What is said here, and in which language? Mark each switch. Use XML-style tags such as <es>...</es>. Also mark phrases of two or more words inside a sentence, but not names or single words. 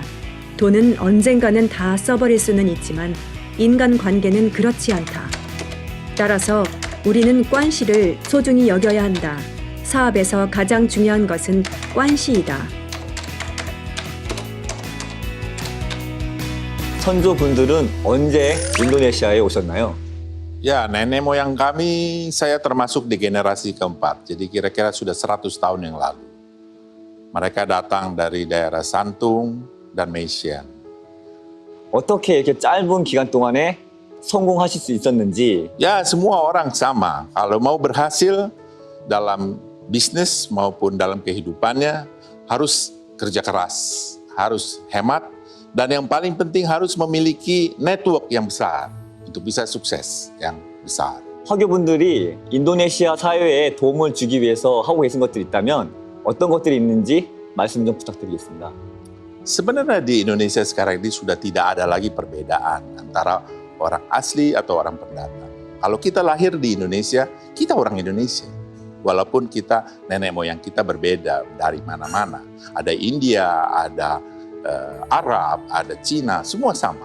<ko>돈은 언젠가는 다 써버릴 수는 있지만 인간관계는 그렇지 않다. 따라서 우리는 관시를 소중히 여겨야 한다. 사업에서 가장 중요한 것은 관시이다. 선조분들은 언제 인도네시아에 오셨나요?</ko> <id>Ya, nenek moyang kami, saya termasuk di generasi keempat. Jadi kira-kira sudah 100 tahun yang lalu. Mereka datang dari daerah Santung dan Meisyang.</id> <ko>어떻게 이렇게 짧은 기간 동안에 성공하실 수 있었는지</ko> <id>Ya, semua orang sama. Kalau mau berhasil dalam bisnis maupun dalam kehidupannya, harus kerja keras, harus hemat, dan yang paling penting harus memiliki network yang besar untuk bisa sukses yang besar.</id> <ko>화교분들이 인도네시아 사회에 도움을 주기 위해서 하고 계신 것들이 있다면 어떤 것들이 있는지 말씀 좀 부탁드리겠습니다.</ko> <id>Sebenarnya di Indonesia sekarang ini sudah tidak ada lagi perbedaan antara orang asli atau orang pendatang. Kalau kita lahir di Indonesia, kita orang Indonesia. Walaupun kita nenek moyang kita berbeda dari mana-mana. Ada India, ada Arab, ada Cina, semua sama.</id>